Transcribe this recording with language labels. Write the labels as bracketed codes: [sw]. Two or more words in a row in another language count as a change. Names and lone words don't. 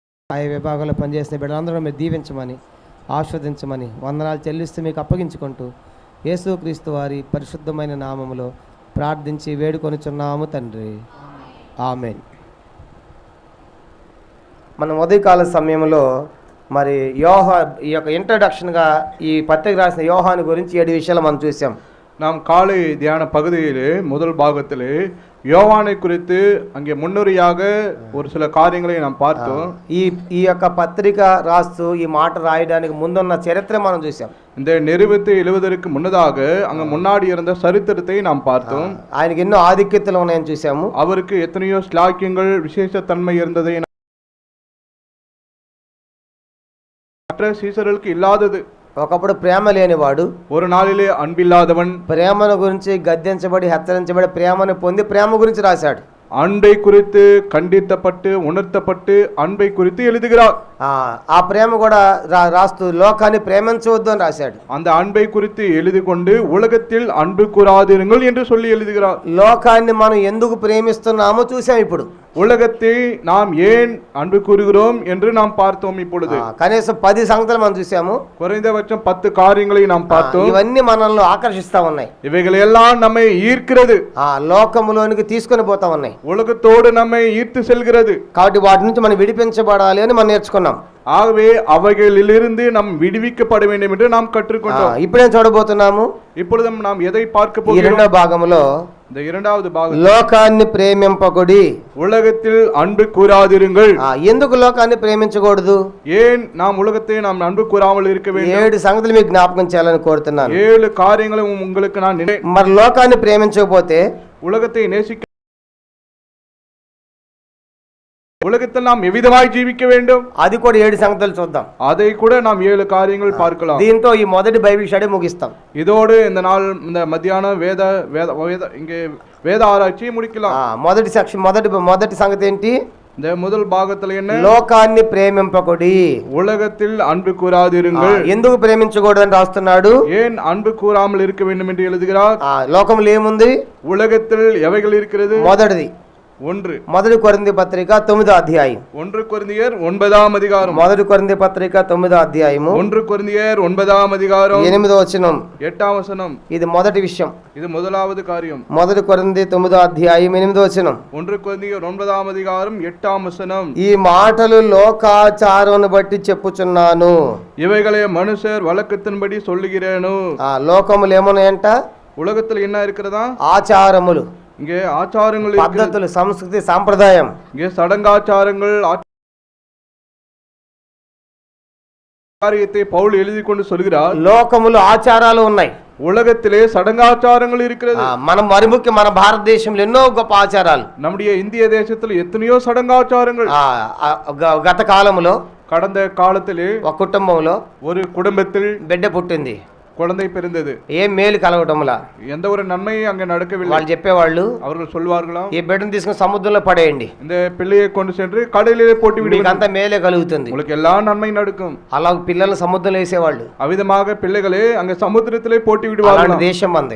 [te] ఆయా విభాగంలో పనిచేసిన బిడ్డలందరూ మీరు దీవించమని ఆస్వాదించమని వందనాలు చెల్లిస్తూ మీకు అప్పగించుకుంటూ యేసుక్రీస్తు వారి పరిశుద్ధమైన నామములో ప్రార్థించి వేడుకొనుచున్నాము తండ్రి, ఆమేన్. మనం ఉదయకాల సమయంలో మరి ఈ యొక్క ఇంట్రడక్షన్గా ఈ పత్రిక రాసిన యోహాను గురించి 7 విషయాలు మనం చూసాం. [ta] நாம் காலை தியான பகுதியிலே முதல் பாகத்திலே யோவானை குறித்து அங்கே முன்னுரையாக ஒரு சில காரியங்களை நாம் பார்த்தோம். [te] ఈ యొక్క పత్రిక రాస్తూ ఈ మాట రాయడానికి ముందున్న చరిత్ర మనం చూసాం. [ta] இந்த நிறுவத்தை எழுவதற்கு முன்னதாக அங்க முன்னாடி இருந்த சரித்திரத்தை நாம் பார்த்தோம். [te] ఆయనకి ఎన్నో ఆధిక్యతలు ఉన్నాయని చూసాము. [ta] அவருக்கு எத்தனையோ ஸ்லாக்கியங்கள் விசேஷத்தன்மை இருந்ததை மற்ற சீசர்களுக்கு இல்லாதது. [te] ఒకప్పుడు ప్రేమ లేనివాడు, [ta] ஒரு நாளிலே அன்பில்லாதவன், [te] ప్రేమను గురించి గద్దించబడి హెచ్చరించబడి ప్రేమను పొంది ప్రేమ గురించి రాశాడు. [ta] அன்பை குறித்து கண்டித்தப்பட்டு உணர்த்தப்பட்டு அன்பை குறித்து எழுதுகிறார். [te] ఆ ప్రేమ కూడా రాస్తూ లోకాన్ని ప్రేమించవద్దు అని రాశాడు. [ta] அந்த அன்பை குறித்து எழுதி கொண்டு உலகத்தில் அன்பு கூறாதிருங்கள் என்று சொல்லி எழுதுகிறார். [te] లోకాన్ని మనం ఎందుకు ప్రేమిస్తున్నామో చూసాం. ఇప్పుడు [ta] உலகத்தை நாம் ஏன் அன்பு கூறுகிறோம் என்று நாம் பார்த்தோம். இப்பொழுது [te] కనీసం 10 సంగతులు మనం చూసాము. [ta] குறைந்தபட்சம் 10 காரியங்களை நாம் பார்த்தோம். [te] ఇవన్నీ మనల్ని ఆకర్షిస్తా ఉన్నాయి. [ta] இவைகள் எல்லாம் நம்மை ஈர்க்கிறது, [te] లోకములోనికి తీసుకొని పోతా ఉన్నాయి, [ta] உலகத்தோடு நம்மை ஈர்த்து செல்கிறது. [te] కాబట్టి వాటి నుంచి మనం విడిపించబడాలి అని మనం నేర్చుకున్నాం. [ta] ஆகவே அவைகளிலிருந்து நாம் விடுவிக்கப்பட வேண்டும் என்று நாம் கற்றுக்கொண்டோம். [te] ఇప్పుడేం చూడబోతున్నాము? [ta] இப்பொழுது நாம் எதை பார்க்க [te] ఈ [ta] போகிறோம்? [te] రెండో భాగంలో [ta] இந்த இரண்டாவது பாகம், [te] లోకాన్ని ప్రేమింపకుడి, [ta] உலகத்தில் அன்பு கூறாதிருங்கள். [te] ఎందుకు లోకాన్ని ప్రేమించకూడదు? [ta] ஏன் நாம் உலகத்தை நாம் அன்பு கூறாமல் இருக்க வேண்டும்? [te] 7 సంగతులు మీకు జ్ఞాపకం చేయాలని కోరుతున్నాను. [ta] 7 காரியங்களை உங்களுக்கு நான் [te] మరి లోకాన్ని ప్రేమించకపోతే, [ta] உலகத்தை நேசிக்க உலகத்தில் நாம் எவ்விதமாய் ஜீவிக்க வேண்டும்? [te] అది కూడా 7 సంగతులు చూద్దాం. [ta] அதை கூட நாம் 7 காரியங்கள் பார்க்கலாம். [te] దీంతో ఈ మొదటి [en] Bible study [te] ముగిస్తాం. [ta] இதோடு இந்த நாள் இந்த மத்தியானம் வேத இங்கே வேத ஆராய்ச்சியை முடிக்கலாம். [te] మొదటి సెక్షన్ మొదటి సంగతి ఏంటి? [ta] இந்த முதல் பாகத்துல என்ன? [te] లోకాన్ని ప్రేమింపకుడి, [ta] உலகத்தில் அன்பு கூறாதிருங்கள். [te] ఎందుకు ప్రేమించకూడదు అని రాస్తున్నాడు. [ta] ஏன் அன்பு கூறாமல் இருக்க வேண்டும் என்று எழுதுகிறார்? [te] లోకంలో ఏముంది? [ta] உலகத்தில் எவைகள் இருக்கிறது? [te] మొదటిది 1 మొదటి కొరింథీ పత్రిక 9వ అధ్యాయం. [ta] 1 கொரிந்தியர் 9வது அதிகாரம். [te] మొదటి కొరింథీ పత్రిక 9వ అధ్యాయము [ta] 1 கொரிந்தியர் 9வது அதிகாரம் [te] 8వ వచనం. [ta] 8வது வசனம். [te] ఇది మొదటి విషయం. [ta] இது முதலாவது காரியம். [te] మొదటి కొరింథీ 9వ అధ్యాయం 8వ వచనం. [ta] 1 கொரிந்தியர் 9வது அதிகாரம் 8வது வசனம். [te] ఈ మాటలు లోకాచారమును బట్టి చెప్పుచున్నాను. [ta] இவைகளை மனுஷர் வழக்கத்தின்படி சொல்லுகிறேனு. [te] లోకములు ఏమున్నాయంట? [ta] உலகத்தில் என்ன இருக்கிறதா? [te] ఆచారములు, [ta] இங்கே ஆச்சாரங்கள், [te] పద్ధతులు, సంస్కృతి, సాంప్రదాయం. [ta] இங்கே சடங்காச்சாரங்கள் காரியத்தை பவுல் எழுதி கொண்டு சொல்கிறார். [te] లోకములు ఆచారాలు ఉన్నాయి, [ta] உலகத்திலே சடங்காச்சாரங்கள் இருக்கிறது. [te] మనం మరి ముఖ్యం మన భారతదేశంలో ఎన్నో గొప్ప ఆచారాలు. [ta] நம்முடைய இந்திய தேசத்தில் எத்தனையோ சடங்காச்சாரங்கள். [te] గత కాలంలో, [ta] கடந்த காலத்திலே [te] ఒక కుటుంబంలో [ta] ஒரு குடும்பத்தில் [te] బిడ్డ పుట్టింది, [ta] குழந்தை பிறந்தது. [te] ఏం మేలు కలగటంలా, [ta] எந்த ஒரு நன்மையும் அங்கே நடக்கவில்லை. [te] వాళ్ళు చెప్పేవాళ్ళు, [ta] அவர்கள் சொல்வார்களாம், [te] ఈ బిడ్డను తీసుకుని సముద్రంలో పడేయండి, [ta] இந்த பிள்ளையை கொண்டு சென்று கடலிலே போட்டு விடுங்கள், [te] అంత మేలే కలుగుతుంది, [ta] உங்களுக்கு எல்லா நன்மை நடக்கும். [te] అలా పిల్లలు సముద్రంలో వేసేవాళ్ళు. [ta] அவ்விதமாக பிள்ளைகளே அங்கே சமுத்திரத்திலே போட்டு விடுவார்கள். [te] దేశం అంది,